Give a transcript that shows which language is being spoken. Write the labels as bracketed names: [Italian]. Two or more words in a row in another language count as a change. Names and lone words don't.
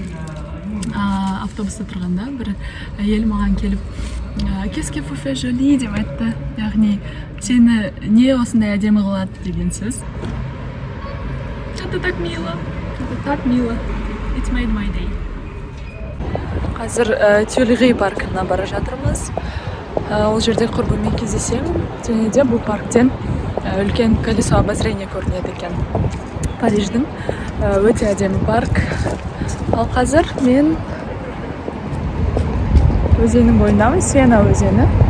[Kazakh] Автобуста тұрғанда бір әйел маған келіп, [French] «Qu'est-ce que vous faites jolie?» [Kazakh] деп айтты. Яғни, сені не осындай әдемі қылады деген сөз. [Russian] Это так мило. Это так мило. [English] It made my day. [Kazakh] Қазір Тюильри паркына бара жатырмыз. Ол жерде құрбыммен кездесемін. Және де бұл парктен үлкен [Russian] колесо обозрения [Kazakh] көрінеді екен. Париждің өте әдемі парк. Ал қазір мен өзеннің бойындамын, Сена өзені.